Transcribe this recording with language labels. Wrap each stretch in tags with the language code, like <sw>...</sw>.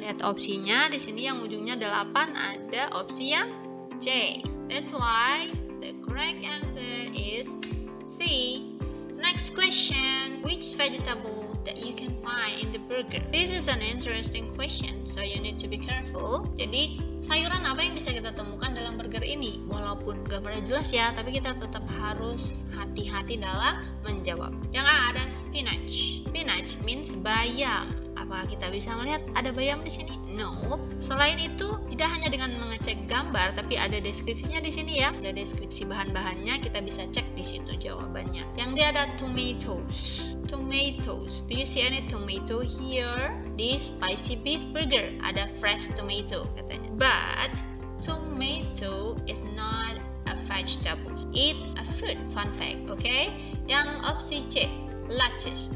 <id>Lihat opsinya. Di sini yang ujungnya 8 ada opsi yang C.</id> <en>That's why the correct answer is C. Next question. Which vegetable that you can find in the burger? This is an interesting question, so you need to be careful.</en> <id>Jadi, sayuran apa yang bisa kita temukan dalam burger ini? Walaupun gambarnya jelas ya, tapi kita tetap harus hati-hati dalam menjawab. Yang A ada spinach.</id> <en>Spinach means</en> <id>bayam. Apakah kita bisa melihat ada bayam di sini? No. Selain itu, tidak hanya dengan mengecek gambar, tapi ada deskripsinya di sini ya. Ada deskripsi bahan-bahannya, kita bisa cek di situ jawabannya. Yang dia ada tomatoes. Tomatoes.</id> <en>Do you see any tomato here?</en> <id>Di spicy beef burger ada fresh tomato katanya.</id> <en>But tomato is not a vegetable. It's a fruit. Fun fact, okay?</en> <id>Yang opsi C.</id> <en>Lettuce.</en>